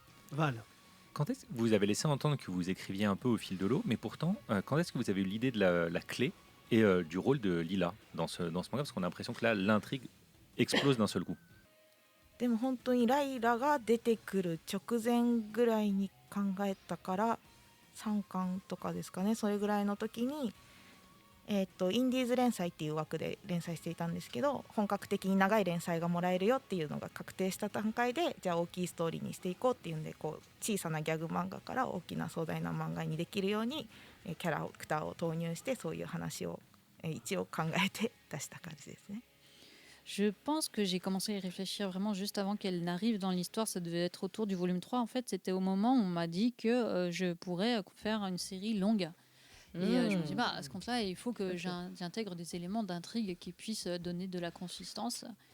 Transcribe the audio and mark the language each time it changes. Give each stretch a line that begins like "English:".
French: Val. Quand est-ce que vous avez laissé entendre que vous écriviez un peu au fil de l'eau, mais pourtant, quand est-ce que vous avez eu l'idée de la clé et du rôle de Lila dans ce manga? Parce qu'on a l'impression que là, l'intrigue explose d'un seul coup.
Japanese: でも本当にライラが出てくる直前ぐらいに考えたから3巻とかですかね、それぐらいの時に、インディーズ連載っていう枠で連載していたんですけど、本格的に長い連載がもらえるよっていうのが確定した段階で、じゃあ大きいストーリーにしていこうっていうんで、こう小さなギャグ漫画から大きな壮大な漫画にできるようにキャラクターを投入して、そういう話を一応考えて出した感じですね。
French: Je pense que j'ai commencé à y réfléchir vraiment juste avant qu'elle n'arrive dans l'histoire. Ça devait être autour du volume 3. En fait, c'était au moment où on m'a dit que je pourrais faire une série longue. Et je me dis, à ce compte-là, il faut que j'intègre des éléments d'intrigue qui puissent donner de la consistance.